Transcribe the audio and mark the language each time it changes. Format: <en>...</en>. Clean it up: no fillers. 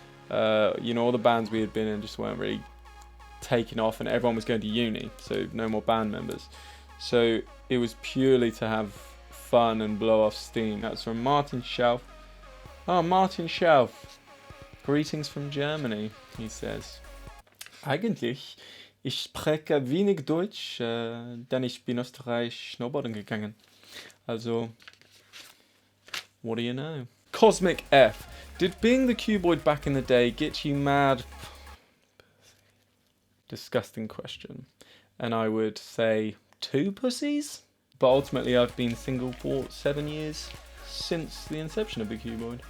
<en>All the bands we had been in just weren't really taking off and everyone was going to uni, so no more band members. So it was purely to have fun and blow off steam. That's from Martin Schauf. Oh, Martin Schauf. Greetings from Germany, he says.</en> <de>Eigentlich, ich spreche wenig Deutsch, denn ich bin Österreich snowboarden gegangen.</de> <en>Also, what do you know? Cosmic F. Did being the cuboid back in the day get you mad? Disgusting question. And I would say 2 pussies? But ultimately I've been single for 7 years. Since the inception of the Cuboid.</en>